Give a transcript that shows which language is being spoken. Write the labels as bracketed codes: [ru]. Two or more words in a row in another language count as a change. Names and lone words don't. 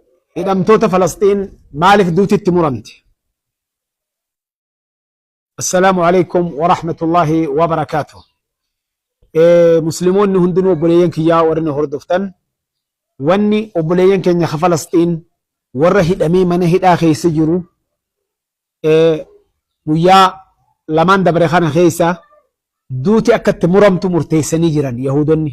[om] hidhamtoota Falastiin maaliif duuti itti muramte? [ar] السلام عليكم ورحمة الله وبركاته. [om] Musliimoonni hundinuu obboleeyyan kiyyaa warra na hordoftan, wanni obboleeyyan keenya ka Falastiin warra hidhamee mana hidhaa keessa jiru guyyaa lamaan dabre kana keessa duuti akka itti muramtu murteessanii jiran Yahudonni.